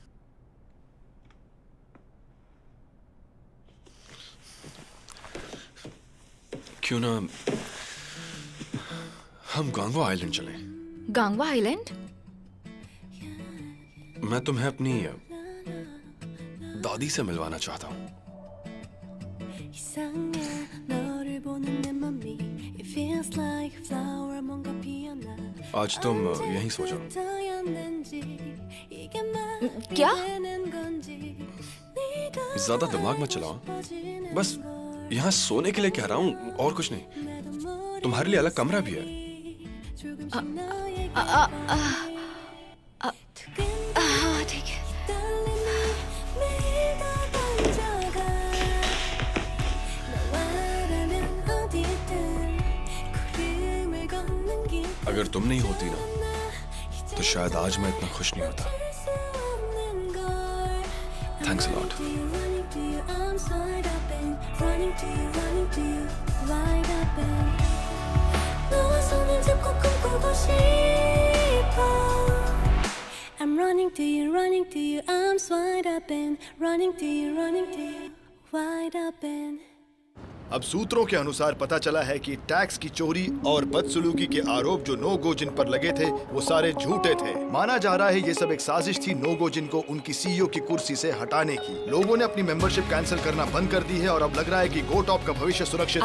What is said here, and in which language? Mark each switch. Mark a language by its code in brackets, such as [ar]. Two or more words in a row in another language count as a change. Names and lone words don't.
[hi] क्यों ना हम गांगो आइलैंड चलें? गांगवा आइलैंड? मैं तुम्हें अपनी दादी से मिलवाना चाहता हूँ। [ko] 이상해 너를 보는 내 맘이 [en] It feels like flower [ko] 뭔가 피어나 [hi] आज तुम यहीं सो जाओ। क्या? ज्यादा दिमाग मत चलाओ, बस यहाँ सोने के लिए कह रहा हूँ और कुछ नहीं। तुम्हारे लिए अलग कमरा भी है। हाँ ठीक है। अगर तुम नहीं होती ना तो शायद आज मैं इतना खुश नहीं होता। [en] Thanks a lot. I'm running to you, running to you, arms wide open, running to you, running to you, wide open. [hi] अब सूत्रों के अनुसार पता चला है कि टैक्स की चोरी और बदसलूकी के आरोप जो नोगोजिन पर लगे थे वो सारे झूठे थे। माना जा रहा है ये सब एक साजिश थी नोगोजिन को उनकी सीईओ की कुर्सी से हटाने की। लोगों ने अपनी [en] membership cancel [hi] करना बंद कर दी है और अब लग रहा है कि गोटॉप का भविष्य सुरक्षित है।